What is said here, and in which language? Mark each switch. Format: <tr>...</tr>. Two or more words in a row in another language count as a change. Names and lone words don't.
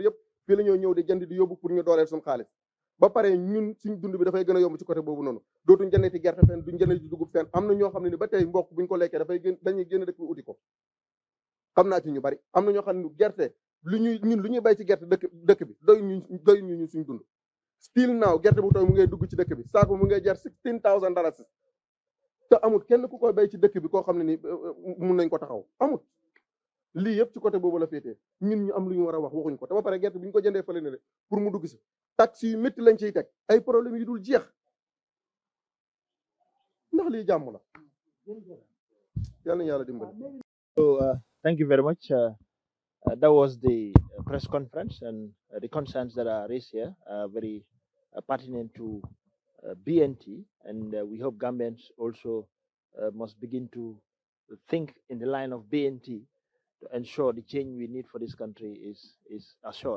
<wo>yëpp fii la ñoo ñëw di jënd di yóbbu pour ñu dooleel suñu xaalis ba pare ñun suñ dund bi dafay gën a yomb ci côté boobu noonu dootuñ jëndati gerte fenn duñ jëndati dugub fenn am na ñoo xam ne ni ba tey mboq buñ ko lekkee dañuy génn dëkk bi uti ko xam naa ci ñu bari am na ñoo xam ne gerte lu ñuy bay ci gerte dëkk bi doy ñu suñ dund</wo> <en>still now</en> <wo>gerte bu tooy mu ngay dugg ci dëkk bi saako mu ngay jar $16,000 te amul kenn ku koy bay ci dëkk bi koo xam ne ni mun nañ ko taxaw amul lii yëpp ci côté boobu la féetee ñun ñu am lu ñu war a wax waxuñ ko te ba pare gerte bi ñu ko jëndee fële ne pour mu dugg si taxe yu métti lañ ciy teg ay problème yu dul jeex ndax lii jàmm la yal na yàlla dimbali.</wo> <en>So thank you very much. That was the press conference, and the concerns that are raised here are very pertinent to BNT, and we hope Gambians also must begin to think in the line of BNT to ensure the change we need for this country is assured.</en>